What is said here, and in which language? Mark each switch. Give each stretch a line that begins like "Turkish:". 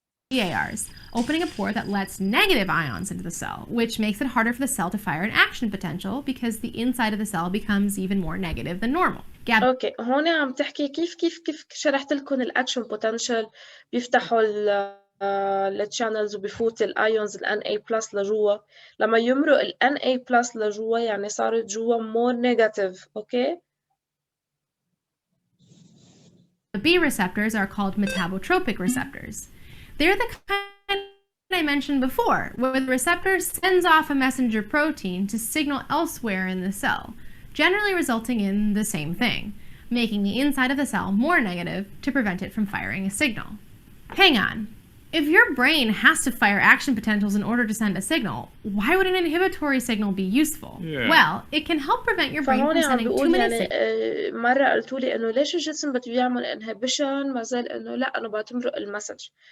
English: GARs, opening a pore that lets negative ions into the cell, which makes it harder for the cell to fire an action potential because the inside of the cell becomes even more negative than normal.
Arabic: اوكي هون عم تحكي كيف شرحت لكم الاكشن بوتنشال بيفتحوا التشانلز وبفوت الايونز ال Na+ لجوا. لما يمرق ال Na+ لجوا يعني صارت جوا
English: more negative. Okay The B receptors are called metabotropic receptors. They're the kind I mentioned before, where the receptor sends off a messenger protein to signal elsewhere in the cell, generally resulting in the same thing, making the inside of the cell more negative to prevent it from firing a signal. Hang on. If your brain has to fire action potentials in order to send a signal, why would an inhibitory signal be useful? Yeah. Well, it can help prevent your brain from sending too many signals.
Arabic: مرة قلتوا لي إنه ليش الجسم بده يعمل inhibition ما زال إنه لا أنا بتمرق المسج.